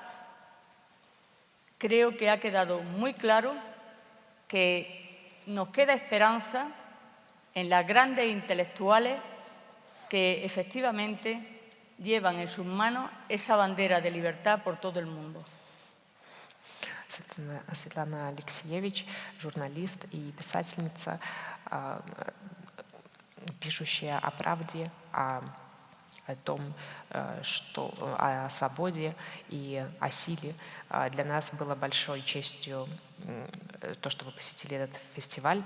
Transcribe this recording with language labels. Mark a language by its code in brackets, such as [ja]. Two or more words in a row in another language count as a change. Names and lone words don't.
[es] creo que ha quedado muy claro que nos queda esperanza en las grandes intelectuales que efectivamente llevan en sus manos esa bandera de libertad por todo el mundo. [ru] Светлана Алексеевич, журналист и писательница, пишущая о правде, о том, о свободе и о силе. Для нас было большой честью то, что вы посетили этот фестиваль.